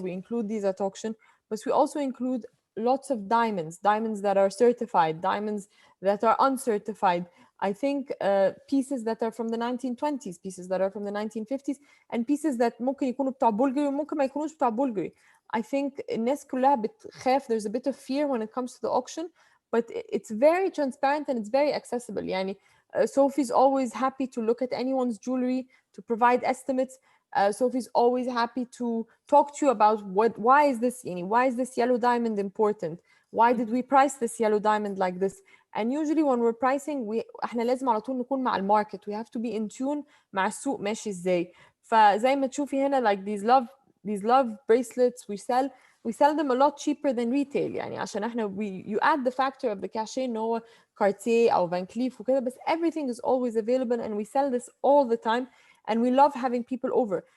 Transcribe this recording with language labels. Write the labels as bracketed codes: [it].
[en] We include these at auction, but we also include lots of diamonds that are certified, diamonds that are uncertified. I think pieces that are from the 1920s, pieces that are from the 1950s, and pieces that [ar] ممكن يكونوا بتاع بولغاري [en] وممكن ما يكونوش بتاع بولغاري. I think [ar] الناس كلها بتخاف. [en] There's a bit of fear when it comes to the auction, but it's very transparent and it's very accessible. يعني Sophie's always happy to look at anyone's jewelry, to provide estimates. Sophie's always happy to talk to you about why is this yellow diamond important? Why did we price this yellow diamond like this? And usually when we're pricing, [ar] احنا لازم على طول نكون مع الماركت. [en] We have to be in tune [ar] مع السوق ماشي ازاي. فزي ما تشوفي هنا [en] like these love bracelets we sell them a lot cheaper than retail. [ar] يعني عشان احنا [en] you add the factor of the cachet [ar] ان هو [en] Cartier أو Van Cleef [ar] وكده, [en] but everything is always available and we sell this all the time, and we love having people over.